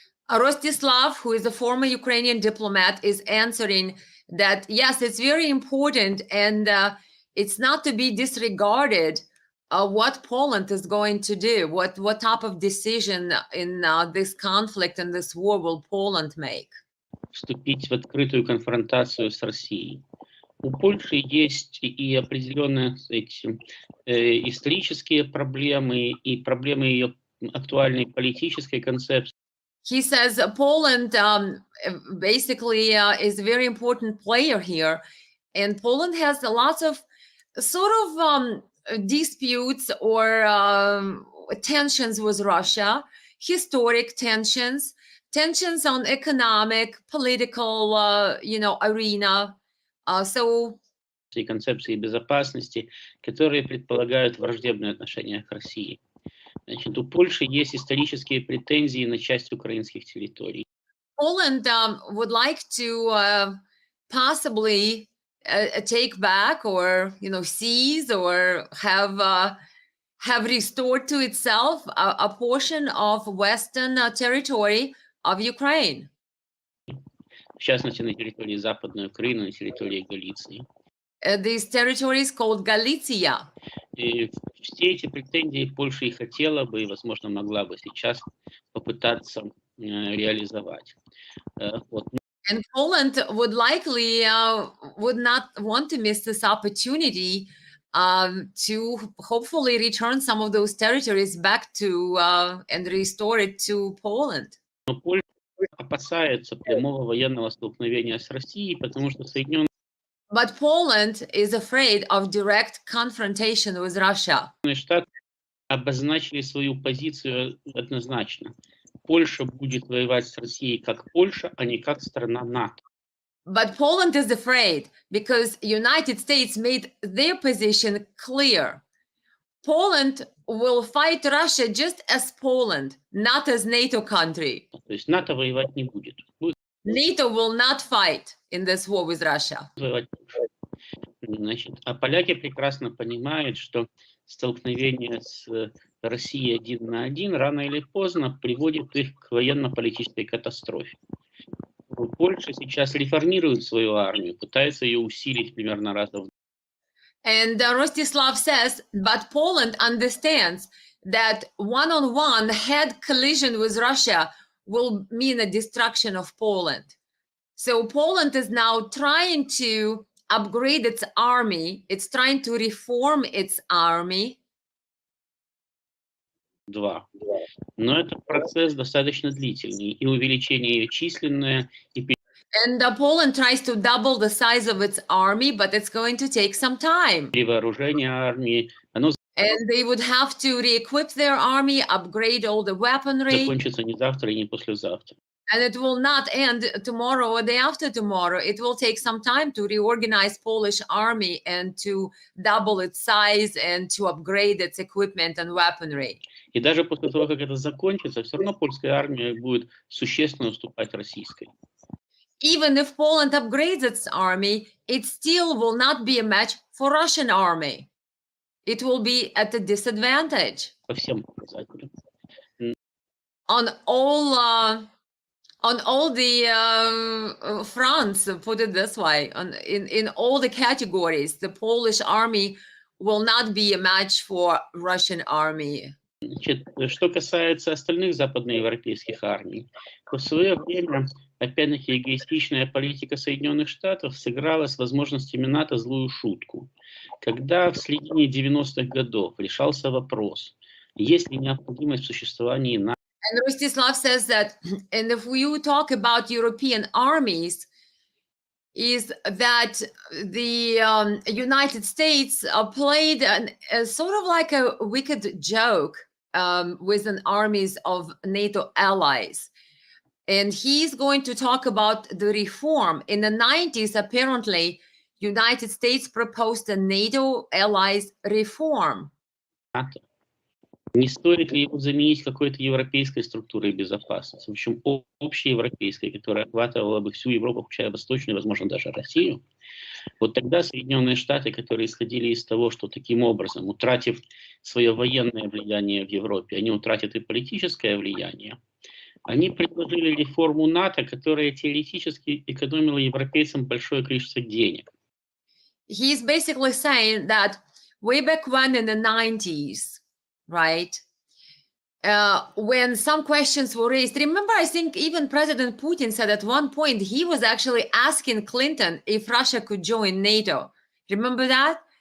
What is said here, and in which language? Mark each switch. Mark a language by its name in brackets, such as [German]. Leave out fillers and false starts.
[English] Rostislav, who is a former Ukrainian diplomat, is answering that, yes, it's very important, and it's not to be disregarded what Poland is going to do, what type of decision in this conflict and this war will Poland make. [Russian] Вступить в открытую конфронтацию с Россией. У Польши есть и определенные исторические проблемы, и проблемы ее актуальной политической концепции. [English] He says Poland basically is a very important player here, and Poland has a lot of sort of disputes or tensions with Russia, historic tensions on economic, political, arena. [Russian] И концепции безопасности, которые предполагают враждебные отношения к России. Значит, у Польши есть исторические претензии на часть украинских территорий. [English] Poland would like to possibly take back or seize or have restored to itself a portion of western territory of Ukraine. [Russian] В частности, на территории Западной Украины, на территории Галиции. [English] These territories called Galicia. [Russian] И все эти претензии Польша и хотела бы, и, возможно, могла бы сейчас попытаться реализовать. Вот. [English] And Poland would likely would not want to miss this opportunity to hopefully return some of those territories back to and restore it to Poland. [Russian] Но Польша опасается прямого военного столкновения с Россией, потому что Соединенные [English] But Poland is afraid of direct confrontation with Russia. [Russian] Штаты обозначили свою позицию однозначно. Польша будет воевать с Россией как Польша, а не как страна НАТО. [English] But Poland is afraid because United States made their position clear. Poland will fight Russia just as Poland, not as NATO country. [Russian] То есть НАТО воевать не будет. [English] NATO will not fight in this war with Russia. [Russian] Значит, а поляки прекрасно понимают, что столкновение с Россией 1 на 1 рано или поздно приводит их к военно-политической катастрофе. Польша сейчас реформирует свою армию, пытается ее усилить примерно раза в. [English] And Rostislav says, but Poland understands that one-on-one head collision with Russia will mean a destruction of Poland. So Poland is now trying to upgrade its army. It's trying to reform its army. [Russian] Два. Но это процесс достаточно длительный, и увеличение ее численное, и [English] And Poland tries to double the size of its army, but it's going to take some time. [Russian] перевооружение армии, оно [English] And they would have to re-equip their army, upgrade all the weaponry. [Russian] закончится не завтра и не послезавтра. [English] And it will not end tomorrow or day after tomorrow. It will take some time to reorganize Polish army and to double its size and to upgrade its equipment and weaponry. [Russian] И даже после того, как это закончится, все равно польская армия будет существенно уступать российской. [English] Even if Poland upgrades its army, it still will not be a match for Russian army. It will be at a disadvantage. [Russian] По всем показателям. [English] On all the fronts, put it this way, in all the categories, the Polish army will not be a match for Russian army. [Russian] Значит, что касается остальных западноевропейских армий, то в свое время, опять-таки, эгоистичная политика Соединенных Штатов сыграла с возможностями НАТО злую шутку. Когда в середине 90-х годов решался вопрос, есть ли необходимость в существовании НАТО. [English] And Rostislav says that, and if you talk about European armies, is that the United States played a sort of like a wicked joke with an armies of NATO allies. And he's going to talk about the reform. In the 90s, apparently, United States proposed a NATO allies reform. [Russian] Не стоит ли его заменить какой-то европейской структурой безопасности, в общем, общеевропейской, которая охватывала бы всю Европу, включая Восточную, возможно, даже Россию? Вот тогда Соединенные Штаты, которые исходили из того, что таким образом, утратив свое военное влияние в Европе, они утратят и политическое влияние, они предложили реформу НАТО, которая теоретически экономила европейцам большое количество денег. [English] He's basically saying that way back when in the 90s, right, when some questions were raised, remember, I think even President Putin said at one point he was actually asking Clinton if Russia could join NATO. Remember that?